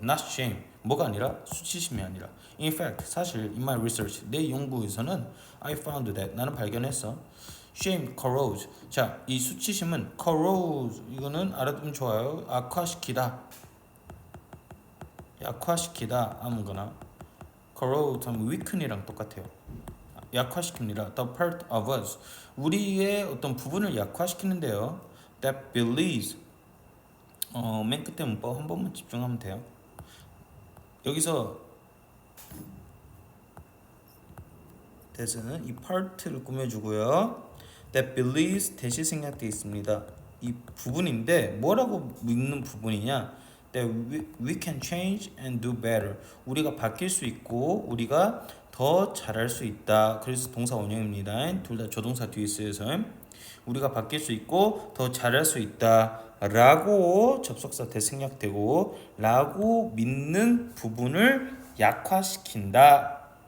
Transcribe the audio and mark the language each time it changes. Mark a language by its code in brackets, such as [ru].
[en] Not shame, [ko] 뭐가 아니라 수치심이 아니라. [en] In fact, [ko] 사실 [en] in my research, [ko] 내 연구에서는 [en] I found that, [ko] 나는 발견했어. [en] Shame corrodes. [ko] 자, 이 수치심은 corrodes, 이거는 알아두면 좋아요. 악화시키다, 약화시키다 아무거나. corrode 하면 weaken이랑 똑같아요. 약화시킵니다. [en] The part of us, [ko] 우리의 어떤 부분을 약화시키는데요. [en] That believes, [ko] 맨 끝에 문법 한 번만 집중하면 돼요. 여기서 that은 이 part를 꾸며주고요. [en] That believes [ko] 대시 생략되어 있습니다. 이 부분인데 뭐라고 믿는 부분이냐? [en] That we can change and do better. [ko] 우리가 바뀔 수 있고 우리가 더 잘할 수 있다. 그래서 동사 원형입니다. 둘 다 조동사 뒤에 쓰여서 우리가 바뀔 수 있고 더 잘할 수 있다 라고 접속사 대생략되고 라고 믿는 부분을 약화시킨다.